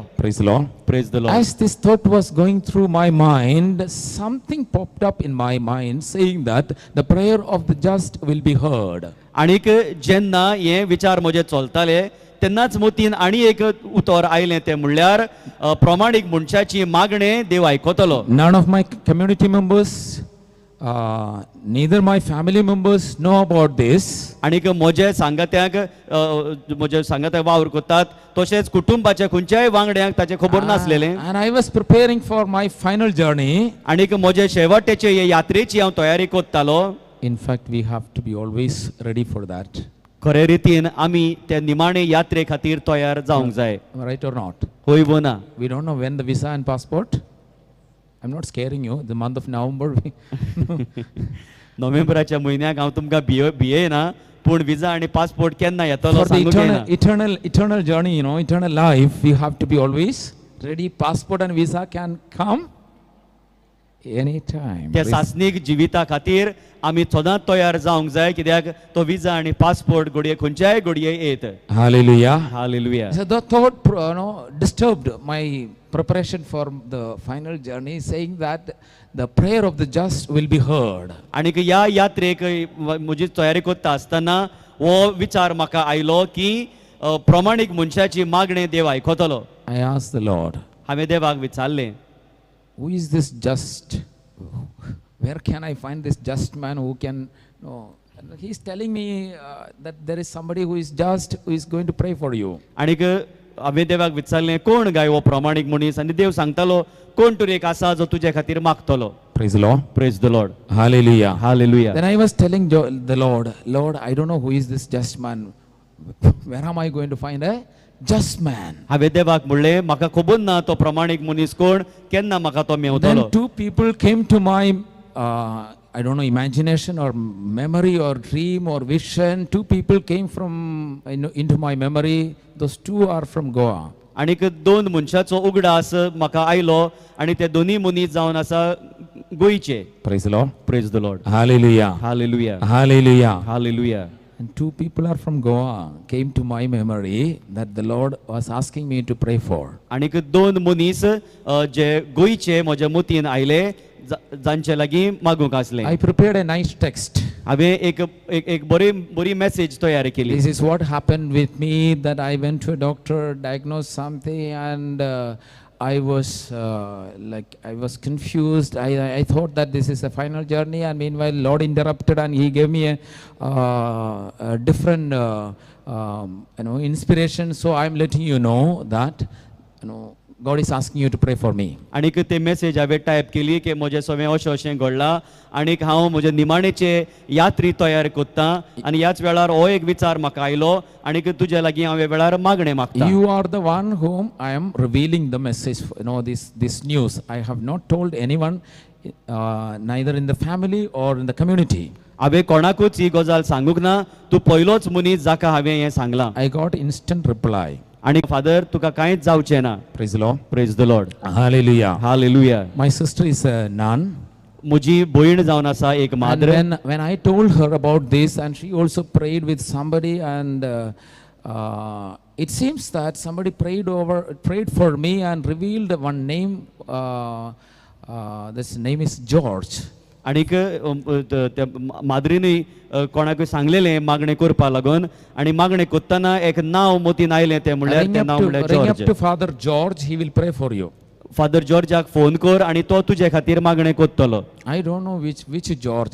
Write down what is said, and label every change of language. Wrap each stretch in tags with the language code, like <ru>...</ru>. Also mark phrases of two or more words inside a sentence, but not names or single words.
<en>Praise the Lord. Praise the Lord. As this thought was going through my mind, something popped up in my mind saying that the prayer of the just will be heard.</en> <kok>आनीक जेन्ना हे विचार म्हजे चलताले तेन्नाच मोतीन आनी एक उतर आयलें, तें म्हणल्यार प्रमाणीक मनशाची मागणें देव आयकतलो.</kok> <en>None of my community members, neither my family members know about this.</en> <kok>आनीक म्हजे सांगात्यांक वावर करतात तशेंच कुटुंबाच्या खंयच्याय वांगड्यांक ताचें खबर नासलेलें.</kok> <en>And I was preparing for my final journey.</en> <kok>आनीक म्हजे शेवटेचे हे यात्रेची हांव तयारी करतालो.</kok> <en>In fact, we have to be always ready for that.</en> <kok>खरे रितीन आमी त्या निमाणे यात्रे खातीर तयार जावंक जाय.</kok> <en>Right or not?</en> <kok>होय व ना?</kok> <en>We don't know when the visa and passport. I'm not scaring you. The month of November.</en> <kok>नोव्हेंबराच्या म्हयन्याक हांव तुमकां भियेना, पूण विजा आनी पासपोर्ट केन्ना येतलो</kok> <en>For the</en> <kok>सांगूंक येना.</kok> <en>eternal journey, eternal life, we have to be always ready. Passport and visa can come anytime.</en> <kok>त्या सासनीक जिविता खातीर आमी सदांच तयार जावंक जाय, कित्याक तो विजा आनी पासपोर्ट घडये खंयच्याय घडये येत.</kok> <en>Hallelujah.</en> <kok>हालेलुया.</kok> <en>So the thought disturbed my preparation for the final journey, saying that the prayer of the just will be heard.</en> <kok>आनीक ह्या यात्रेक म्हजी तयारी करता आसतना हो विचार म्हाका आयलो की प्रमाणीक मनशाची मागणी देव आयकतलो.</kok> <en>I asked the Lord,</en> <kok>हांवें देवाक विचारलें,</kok> <en>who is this just? Where can I find this just man who can? No, he's telling me that there is somebody who is just, who is going to pray for you.</en> <kok>आनीक हांवें देवाक विचारलें, कोण गाय हो प्रमाणीक मनीस? आनी देव सांगतालो, कोण तरी एक आसा जो तुजे खातीर मागतलो.</kok> <en>Praise the Lord. Praise the Lord. Hallelujah.</en> <kok>हालेलुया.</kok> <en>Then I was telling the Lord, I don't know who is this just man. Where am I going to find a just man?</en> <kok>हांवें देवाक म्हणलें, म्हाका खबर ना तो प्रमाणीक मनीस कोण, केन्ना म्हाका तो मेवतलो.</kok> <en>Then two people came to my I don't know, imagination or memory or dream or vision. Two people came from into my memory. Those two are from Goa.</en> <kok>आनीक दोन मनशाचो उगडास म्हाका आयलो आनी ते दोनी मनीस जावन आसा गोंयचे.</kok> <en>Praise the Lord. Praise the Lord. Hallelujah.</en> <kok>हालेलुया.</kok> <en>Hallelujah.</en> <kok>हालेलुया.</kok> <en>And two people are from Goa came to my memory that the Lord was asking me to pray for.</en> <kok>आनीक दोन मनीस जे गोंयचे म्हज्या मतीन आयले, जांचे लागीं मागूंक आसलें.</kok> <en>I prepared a nice text.</en> <kok>हांवें एक बरी मेसेज तयार केली.</kok> <en>This is what happened with me, that I went to a doctor, diagnosed something, and I was I was confused. I thought that this is a final journey, and meanwhile Lord interrupted and He gave me a different inspiration. So I'm letting you know that God is asking you to pray for me.</en> <kok>आनीक ते मेसेज हांवें टायप केली की म्हजे सगळें अशें घडलां आनीक हांव म्हजे निमाणेचे यात्री तयार कोत्ता आनी ह्याच वेळार हो एक विचार म्हाका आयलो आनीक तुजे लागीं हांव ह्या वेळार मागणें मागता.</kok> <en>You are the one whom I am revealing the message, this news. I have not told anyone, neither in the family or in the community.</en> <kok>हांवें कोणाकूच ही गजाल सांगूंक ना, तूं पयलोच मनीस जाका हांवें हें सांगलां.</kok> <en>I got instant reply.</en> <kok>आनी फादर तुका कांयच जावचें ना.</kok> <en>Praise the Lord. Praise the Lord. Hallelujah.</en> <kok>हालेलुया.</kok> <en>My sister is a nun.</en> <kok>म्हजी भयण जावन आसा एक</kok> <en>And</en> <kok>माद्र.</kok> <en>when I told her about this, and she also prayed with somebody, and it seems that somebody prayed for me and revealed one name. This name is George.</en> <kok>आनीक त्या माद्रीनी कोणाकूय सांगलेलें मागणें करपा लागून आनी मागणें कोत्ताना एक नांव मतीन आयलें, तें म्हणल्यार तें नांव म्हणल्यार</kok> <en>Ring up</en> <kok>जॉर्ज.</kok> <en>to Father George, he will pray for you.</en> <kok>फादर जॉर्जाक फोन कर आनी तो तुजे खातीर मागणें कोत्तलो.</kok> <en>I don't know which George.</en>